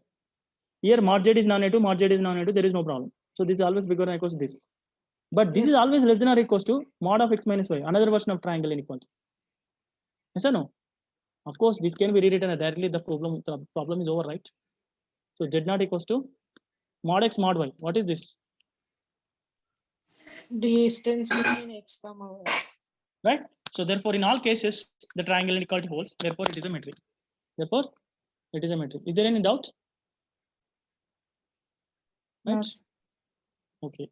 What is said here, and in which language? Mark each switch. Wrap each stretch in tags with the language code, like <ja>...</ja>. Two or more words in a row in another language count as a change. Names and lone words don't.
<en>Here mod Z is non-negative, mod Z is non-negative, there is no problem. So this is always bigger than or equals to this. But this is Yes. always less than or equals to mod of x minus y, another version of triangle inequality. Yes or no? Of course, this can be rewritten directly. The problem is over, right? So Z not equals to mod x mod y. What is this? Distance between x comma y. Right? So therefore, in all cases, the triangle inequality holds. Therefore, it is a metric. Therefore, it is a metric. Is there any doubt? Right? No. Okay.</en>